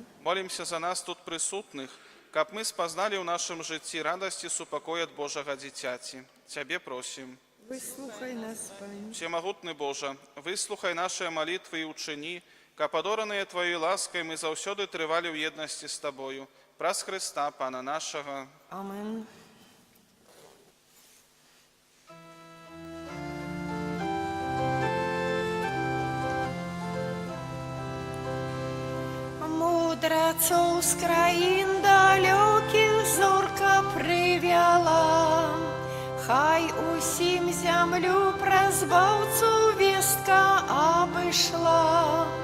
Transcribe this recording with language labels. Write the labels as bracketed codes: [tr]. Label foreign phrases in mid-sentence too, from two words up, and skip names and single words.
[be] Молімся за нас тут прысутных, каб мы спазналі ў нашым жыцці радасць і супакой ад Божага дзіцяці. Цябе просім. Выслухай нас, Пане. Всемагутны Божа, выслухай нашыя малітвы і ўчыні, каб адораныя Тваёй ласкай мы заўсёды трывалі ў еднасці з Табою, Праз Христа, Пана нашого. [la] Amen. [uk] Мудрецов з країн далеких зорка привела, хай усім землю про збавцу вістка обійшла.